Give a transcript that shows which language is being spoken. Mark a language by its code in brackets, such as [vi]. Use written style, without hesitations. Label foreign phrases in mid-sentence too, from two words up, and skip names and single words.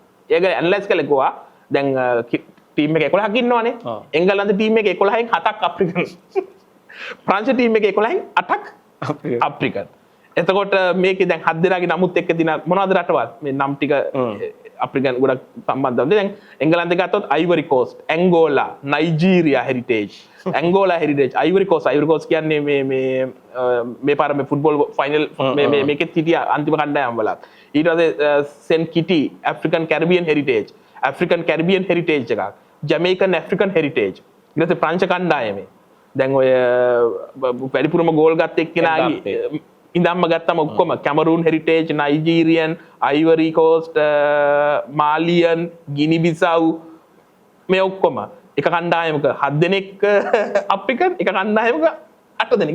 [si] ඒක ඇනලයිස් කළා කිව්වා දැන් ටීම් එක 11ක් ඉන්නවනේ. එංගලන්ත ටීම් එක 11න් 7ක් අප්‍රිකන්. ප්‍රංශ ටීම් එක 11න් 8ක් අප්‍රිකන්. එතකොට මේකේ දැන් 7 දෙනාගේ නමුත් එක්ක දින මොනවද රටවල් මේ නම් ටික අප්‍රිකන් ගොඩක් සම්බන්ධ. දැන් එංගලන්තේ ගත්තොත් [en] Ivory Coast, Angola, Nigeria heritage, Angola heritage, Ivory Coast [si] කියන්නේ මේ පාර මේ [en] football final [si] මේකෙත් හිටියා අන්තිම කණ්ඩායම් වලත්. ඊට පස්සේ [en] Saint Kitty, African Caribbean heritage [si] එකක්, [en] Jamaican African heritage. [si] ඊට පස්සේ ප්‍රංශ කණ්ඩායමේ දැන් ඔය වැඩිපුරම ගෝල් ගත්ත එක්කෙනාගේ ඉඳන්ම ගත්තම ඔක්කොම කැමරූන් හෙරිටේජ්, නයිජීරියන්, අයිවරි කෝස්ට්, මාලියන්, ගිනි බිසව් මේ ඔක්කොම එක කණ්ඩායමක 7 දෙනෙක් අප්‍රිකන්, එක කණ්ඩායමක 8 දෙනෙක්.